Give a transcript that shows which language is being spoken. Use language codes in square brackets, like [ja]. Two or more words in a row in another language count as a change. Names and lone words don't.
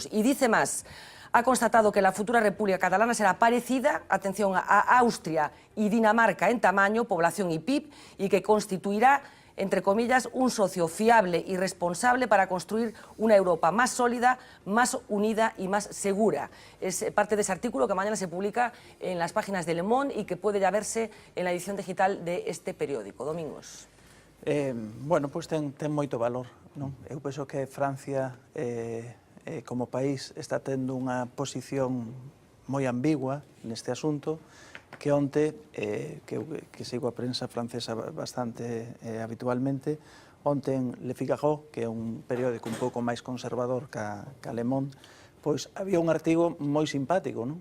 [es] Y dice más: ha constatado que la futura República Catalana será parecida, atención, a Austria y Dinamarca en tamaño, población y PIB, y que constituirá, entre comillas, un socio fiable y responsable para construir una Europa más sólida, más unida y más segura. Es parte de ese artículo que mañana se publica en las páginas de Le Monde y que puede ya verse en la edición digital de este periódico. Domingos. [gl] Bueno, pois ten moito valor, non? Eu penso que Francia, como país, está tendo unha posición moi ambigua neste asunto, que onte, que sigo a prensa francesa bastante habitualmente, onte en Le Figaro, que é un periódico un pouco máis conservador ca Le Monde, pois había un artigo moi simpático, non?